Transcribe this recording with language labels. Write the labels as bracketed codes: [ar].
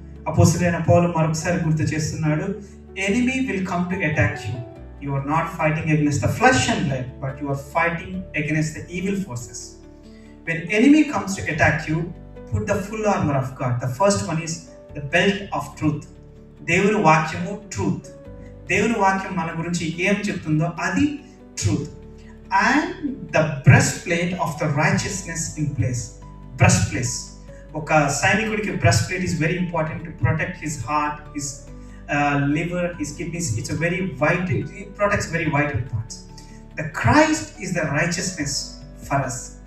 [te] అపోస్తలుడైన పౌలు మరొకసారి గుర్తు చేస్తున్నాడు, [en] enemy will come to attack you. You are not fighting against the flesh and blood, but you are fighting against the evil forces. When enemy comes to attack you, put the full armor of God. The first one is the belt of truth. [te] దేవుని వాక్యము truth. దేవుని వాక్యం మన గురించి ఏం చెప్తుందో అది truth. [en] And the breastplate of the righteousness in place. Breastplate. [te] ఒక సైనికుడికి [en] breastplate is very important to protect his heart, his liver, his kidneys. It's a very vital, it protects very vital parts. The Christ is the righteousness for us.